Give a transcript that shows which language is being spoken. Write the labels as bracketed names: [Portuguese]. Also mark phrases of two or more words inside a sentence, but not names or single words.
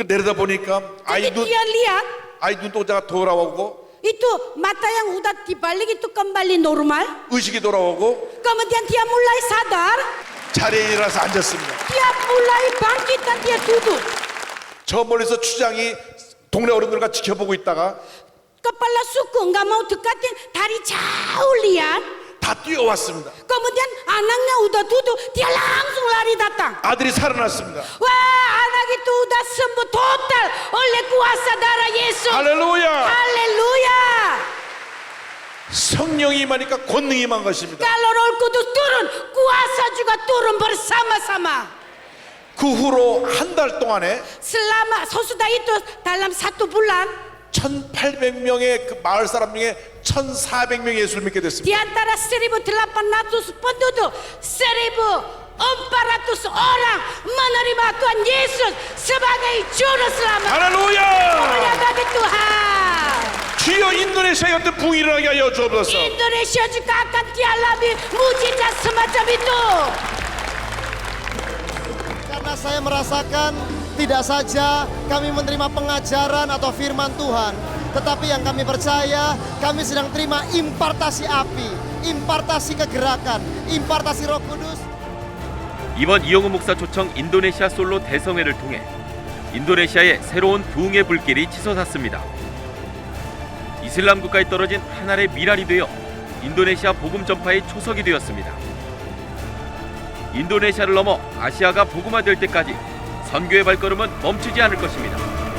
[Korean] 그 내려다 보니까 [Indonesian] Jadi dia lihat [Korean] 아이 눈동자가 돌아오고 [Indonesian] itu mata yang udah dibalik itu kembali normal. [Korean] 의식이 돌아오고 [Indonesian] Kemudian dia mulai sadar, [Korean] 자리에 일어나서 앉았습니다. [Indonesian] dia mulai bangkit dan dia duduk. [Korean] 저 멀리서 추장이 동네 어른들과 지켜보고 있다가 [Indonesian] Kepala suku nggak mau dekatin, dari jauh lihat. [Korean] 다 뛰어왔습니다. [Indonesian] Kemudian anaknya udah duduk, dia langsung lari datang. [Korean] 아들이 살아났습니다. [Indonesian] Wah, anak itu udah sembuh total oleh kuasa darah Yesus. [Korean] 할렐루야! [Indonesian] Haleluya. [Korean] 성령이 임하니까 권능이 임한 것입니다. [Indonesian] Kalau Roh Kudus turun, kuasa juga turun bersama-sama. [Korean] 그 후로 한 달 동안에 [Indonesian] Selama sesudah itu dalam 1 bulan [Korean] 1800명의 그 마을 사람 중에 1400명이 예수를 믿게 [Indonesian] Di [Korean] 됐습니다. [Indonesian] antara 1.800 penduduk, 1.400 orang menerima Tuhan Yesus sebagai Juru Selamat. [Korean] 할렐루야! [Indonesian] Mulia bagi Tuhan. [Korean] 주여 인도네시아의 어떤 부흥이 일어나게 하여 주옵소서. [Indonesian] Indonesia juga akan dialami mujizat semacam itu. Karena saya merasakan tidak saja kami menerima pengajaran atau firman Tuhan, tetapi yang kami percaya kami sedang terima impartasi api, impartasi kegerakan, impartasi Roh Kudus. [Korean] 이번 이영우 목사 초청 인도네시아 솔로 대성회를 통해 인도네시아의 새로운 부흥의 불길이 치솟았습니다. 이슬람 국가에 떨어진 한 알의 미랄이 되어 인도네시아 복음 전파의 초석이 되었습니다. 인도네시아를 넘어 아시아가 복음화될 때까지 선교의 발걸음은 멈추지 않을 것입니다.